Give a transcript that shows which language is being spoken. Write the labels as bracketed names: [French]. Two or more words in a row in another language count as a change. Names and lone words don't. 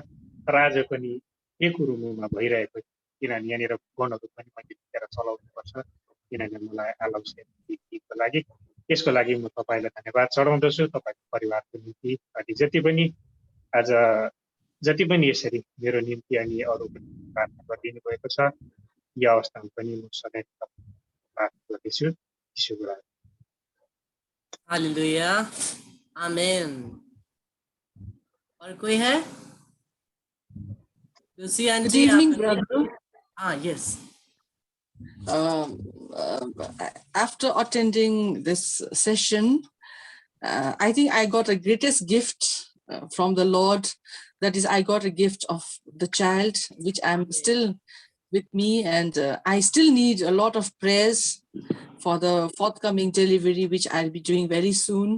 [Nepali] तर आज पनि के कुरो मुमा भइरहेको, किनभने यहाँनिर फोनहरू पनि मैले लिएर चलाउनुपर्छ, किनभने मलाई अलाउ छैन दिनको लागि। त्यसको लागि म तपाईँलाई धन्यवाद चढाउँदछु, तपाईँको परिवारको निम्ति। अनि आज जति पनि यसरी मेरो निम्ति अनि अरू पनि प्रार्थना गरिदिनु भएको छ, यो अवस्थामा पनि म सधैँ प्रार्थना गर्दैछु। यीशुको नाममा हालेलुया, आमेन। [Hindi] और कोई है? तुलसी [English] Good [Hindi] आंटी, [English] evening, [Hindi] आप? [English] brother. यस। After attending this session, I think I got a greatest gift from the Lord. That is, I got a gift of the child, which I'm still with me, and I still need a lot of prayers for the forthcoming delivery, which I'll be doing very soon.